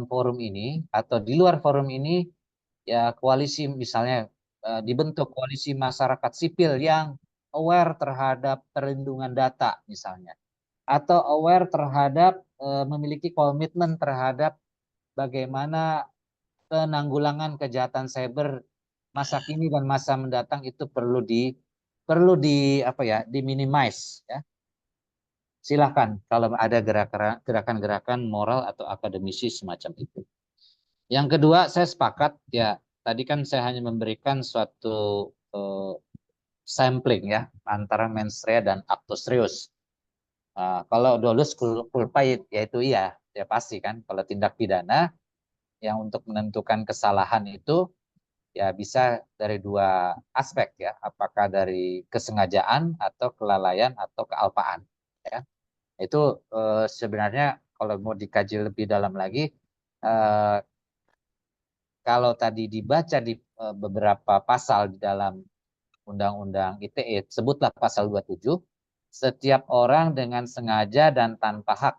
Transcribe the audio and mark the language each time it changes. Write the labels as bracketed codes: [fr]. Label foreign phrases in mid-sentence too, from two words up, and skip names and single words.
[id] forum ini atau di luar forum ini ya koalisi, misalnya dibentuk koalisi masyarakat sipil yang aware terhadap perlindungan data misalnya, atau aware terhadap memiliki komitmen terhadap bagaimana penanggulangan kejahatan cyber masa kini dan masa mendatang itu perlu di apa ya, diminimize ya. Silakan kalau ada gerakan-gerakan moral atau akademisi semacam itu. Yang kedua, saya sepakat ya, tadi kan saya hanya memberikan suatu sampling ya antara [la] mens rea [id] dan [la] actus reus. [id] Kalau [la] dolus culpa [id] ya itu iya, ya pasti kan. Kalau tindak pidana yang untuk menentukan kesalahan itu ya bisa dari dua aspek ya, apakah dari kesengajaan atau kelalaian atau kealpaan ya. Itu sebenarnya kalau mau dikaji lebih dalam lagi, kalau tadi dibaca di beberapa pasal di dalam Undang-Undang ITE, sebutlah pasal 27, setiap orang dengan sengaja dan tanpa hak.